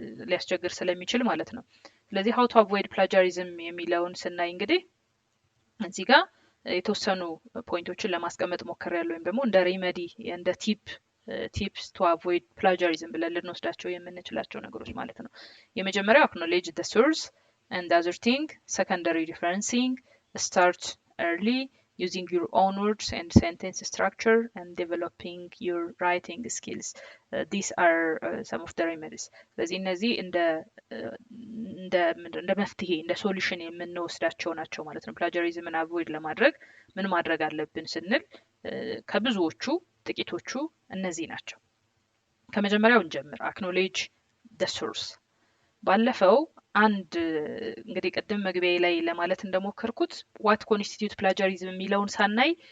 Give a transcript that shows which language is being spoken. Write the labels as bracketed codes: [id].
[am] ሊያስቸግር ስለሚችል ማለት ነው። ስለዚህ [en] how to avoid plagiarism [am] የሚለውን ስናይ እንግዲህ እዚህ ጋር የተወሰኑ ፖይንቶችን ለማስቀመጥ ሞክሬያለሁ ወይም ደግሞ እንደ ሬሜዲ እንደ [en] tips to avoid plagiarism [am] ብለን ልንወስዳቸው የምንችላቸው ነገሮች ማለት ነው። የመጀመሪያው [en] acknowledge the source and the other thing, secondary referencing, start early, using your own words and sentence structure, and developing your writing skills. These are some of the remedies. [am] ስለዚህ እነዚህ እንደ መፍትሄ እንደ ሶሉሽን የምንወስዳቸው ናቸው ማለት ነው። ፕላጃሪዝምን አቮይድ ለማድረግ ምን ማድረግ አለብን ስንል ከብዙዎቹ ጥቂቶቹ እነዚህ ናቸው። ከመጀመሪያው እንጀምር። [en] acknowledge the source። [am] ባለፈው አንድ እንግዲህ ቀደም መግቢያ ላይ ለማለት እንደሞከርኩት [en] what constitute plagiarism [am] የሚለውን ሳናይ